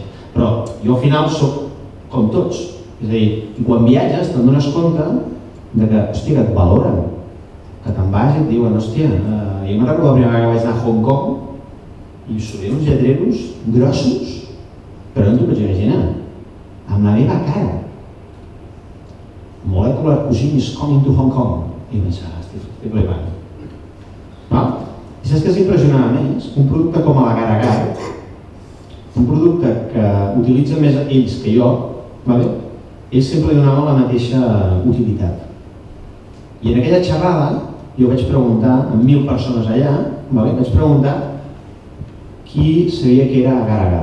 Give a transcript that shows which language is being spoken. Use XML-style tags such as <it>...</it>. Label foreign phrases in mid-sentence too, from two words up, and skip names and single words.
<ca>Però jo al final soc com tots, és a dir, i quan viatges te'n dones compte que, hòstia, que et valoren, que te'n vas i et diuen, hòstia, jo me'n recordo la primera vegada que vaig anar a Hong Kong i sortien uns lletreros grossos, però no t'ho pots imaginar, amb la meva cara.</ca> <en>Molecular cuisine is coming to Hong Kong.</en> <ca>I pensava, estic flipant. I saps què és impressionant més? Un producte com a l'agar-agar, un producte que utilitza més ells que jo, ells sempre li donaven la mateixa utilitat. I en aquella xerrada jo vaig preguntar, amb 1.000 persones allà, vaig preguntar qui sabia què era agar-agar.</ca>